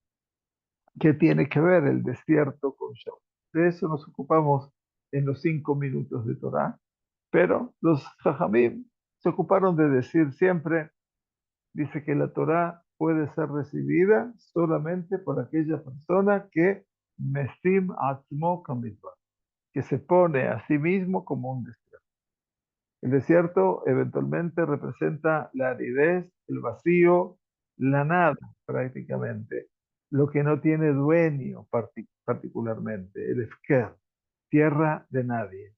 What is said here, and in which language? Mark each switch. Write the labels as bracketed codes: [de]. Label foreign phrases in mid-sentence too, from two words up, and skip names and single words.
[es] ¿Qué tiene que ver el desierto con Shavuot? De eso nos ocupamos en los 5 minutos de Torah, pero los Jajamim se ocuparon de decir siempre, dice que la Torá puede ser recibida solamente por aquella persona que [he] משים עצמו כמדבר, [es] que se pone a sí mismo como un desierto. El desierto eventualmente representa la aridez, el vacío, la nada prácticamente, lo que no tiene dueño particularmente, el efker, tierra de nadie.